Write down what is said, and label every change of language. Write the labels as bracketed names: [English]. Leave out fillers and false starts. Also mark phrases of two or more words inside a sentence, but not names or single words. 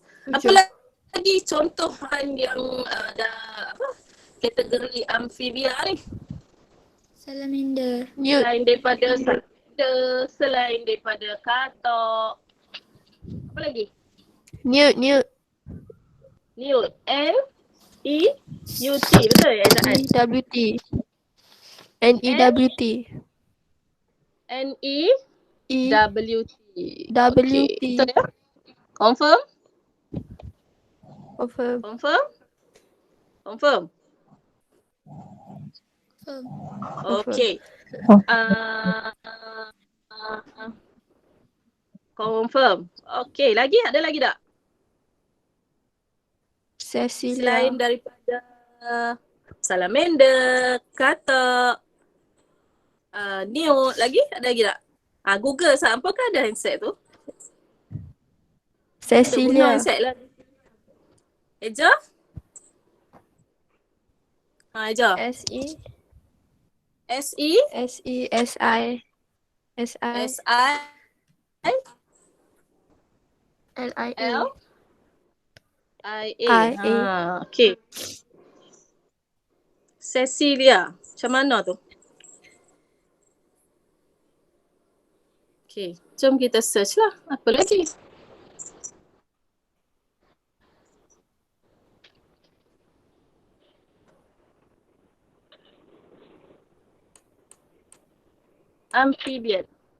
[Malay] Apa lagi contohan yang ada kategori amphibia ni? Salamander. Newt. Selain daripada katak. Apa lagi? Newt. Newt. N-E-U-T. Betul ya ejaan? N-E-W-T. N-E-W-T. N-E-W-T. W-T. Betul ya? Confirm? Okay. Confirm. Okay, ada lagi tak? Cecilia. Selain daripada salamander, katak, newt, ada lagi tak? Google apakah ada insect tu? Ada guna Cecilia. insect lah. Eja? Eja. S-E. S-E? S-E-S-I. S-I. S-I? L-I-A. L-I-A. Okay. Cecilia. Macam mana tu? Okay. Jom kita search lah. Apa lagi? Amphibians.